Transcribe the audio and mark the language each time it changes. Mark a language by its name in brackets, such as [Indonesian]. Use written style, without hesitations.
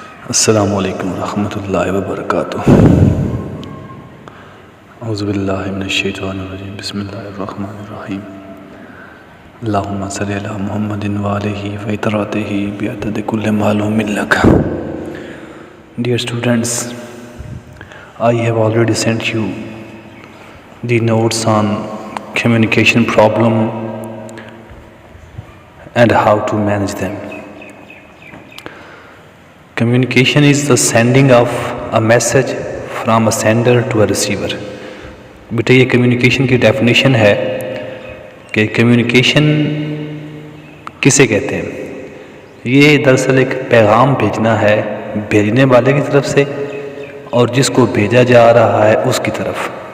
[Arabic] السلام علیکم ورحمۃ اللہ وبرکاتہ۔ اعوذ باللہ من الشیطان الرجیم، بسم اللہ الرحمن الرحیم۔ اللہم صلی علی محمد وآلہ وطراتہ بعدد کل معلوم لک۔ [English] Dear students, I have already sent you the notes on communication problem and how to manage them. Communication is the sending of a message from a sender to a receiver. [Urdu] بیٹا یہ کمیونیکیشن کی definition ہے کہ communication کسے کہتے ہیں؟ یہ دراصل ایک پیغام بھیجنا ہے بھیجنے والے کی طرف سے اور جس کو بھیجا جا رہا ہے اس کی طرف۔